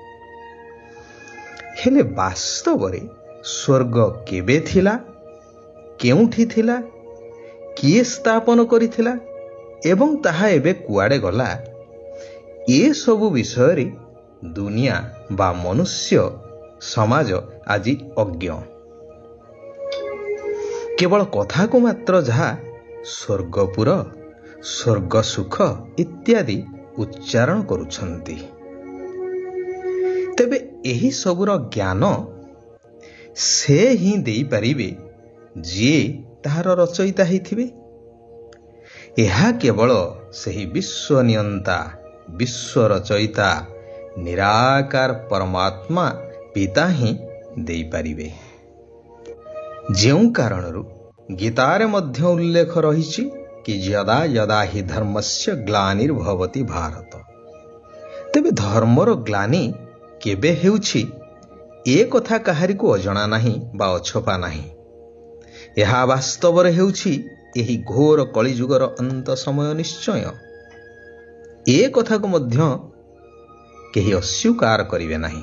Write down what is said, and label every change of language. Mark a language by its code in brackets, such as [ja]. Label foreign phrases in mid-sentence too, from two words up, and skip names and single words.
[or] ହେଲେ ବାସ୍ତବ ରେ ସ୍ୱର୍ଗ କେବେ ଥିଲା, କେଉଁଠି ଥିଲା, କିଏ ସ୍ଥାପନ କରିଥିଲା ଏବଂ ତାହା ଏବେ କୁଆଡେ ଗଲା, ଏ ସବୁ ବିଷୟ ରେ ଦୁନିଆ ବା ମନୁଷ୍ୟ ସମାଜ ଆଜି ଅଜ୍ଞ। କେବଳ କଥା କୁ ମାତ୍ର ଯାହା ସ୍ୱର୍ଗପୁର, ସ୍ୱର୍ଗ ସୁଖ ଇତ୍ୟାଦି ଉଚ୍ଚାରଣ କରୁଛନ୍ତି। ତେବେ ଏହି ସବୁର ଜ୍ଞାନ ସେ ହିଁ ଦେଇ ପାରିବେ ଯେ ତାହାର ରଚୟିତା ହୋଇଥିବେ। ଏହା କେବଳ ସେହି ବିଶ୍ୱ ନିୟନ୍ତା, ବିଶ୍ୱ ରଚୟିତା ନିରାକାର ପରମାତ୍ମା ପିତା ହିଁ ଦେଇ ପାରିବେ। ଯେଉଁ କାରଣରୁ ଗୀତାରେ ମଧ୍ୟ ଉଲ୍ଲେଖ ରହିଛି କି [sa] यदा यदा हि धर्मस्य ग्लानिर्भवति भारत। [or] ତେବେ ଧର୍ମର ଗ୍ଲାନି କେବେ ହେଉଛି ଏ କଥା କାହାରି କୁ ଅଜଣା ନାହିଁ ବା ଅଛପା ନାହିଁ। ଏହା ବାସ୍ତବ ହେଉଛି ଏହି ଘୋର କଳିଯୁଗର ଅନ୍ତ ସମୟ ନିଶ୍ଚୟ। ଏ କଥା କୁ ମଧ୍ୟ କେହି ଅସ୍ୱୀକାର କରିବେ ନାହିଁ।